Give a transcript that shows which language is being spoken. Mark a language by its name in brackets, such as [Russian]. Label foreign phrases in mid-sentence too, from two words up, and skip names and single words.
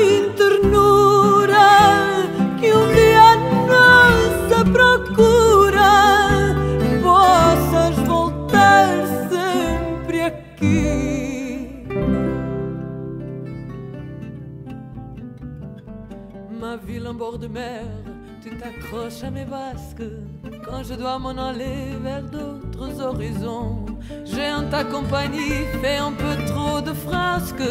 [Portuguese] em ternura que um dia a nossa procura possas voltar sempre aqui. [French] Ma ville en bord de mer, tu t'accroches à mes basques quand je dois m'en aller vers d'autres horizons. J'ai en ta compagnie fait un peu trop de frasques.